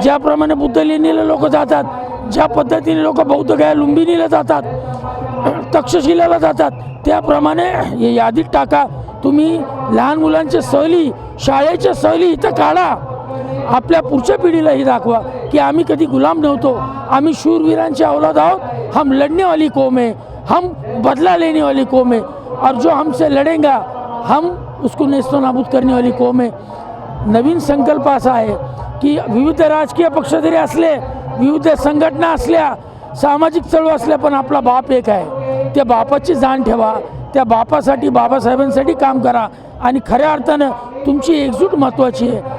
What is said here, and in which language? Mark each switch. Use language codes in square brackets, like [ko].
[mr] ज्याप्रमाणे बुद्ध लेणीला लोक जातात, ज्या पद्धतीने लोक बौद्धगया लुंबिनीला जातात, तक्षशिलेला जातात, त्याप्रमाणे हे यादीत टाका. तुम्ही लहान मुलांच्या सहली, शाळेच्या सहली इथं काढा. आपल्या पुढच्या पिढीलाही दाखवा की आम्ही कधी गुलाम नव्हतो, आम्ही शूरवीरांचे औलाद आहोत. [hi] हम लढने वाली कौम है, हम बदला लेने वाली कौम है, और जो हमसे लढेगा हम उसको नेस्तो नाबूद करने वाली कौम है. [mr] नवीन संकल्प असा आहे की विविध राजकीय पक्ष जरी असले, विविध संघटना असल्या, सामाजिक चळवळ असल्या, पण आपला बाप एक आहे. त्या बापाची जाण ठेवा, त्या बापासाठी, बाबासाहेबांसाठी काम करा आणि खऱ्या अर्थानं तुमची एकजूट महत्त्वाची आहे.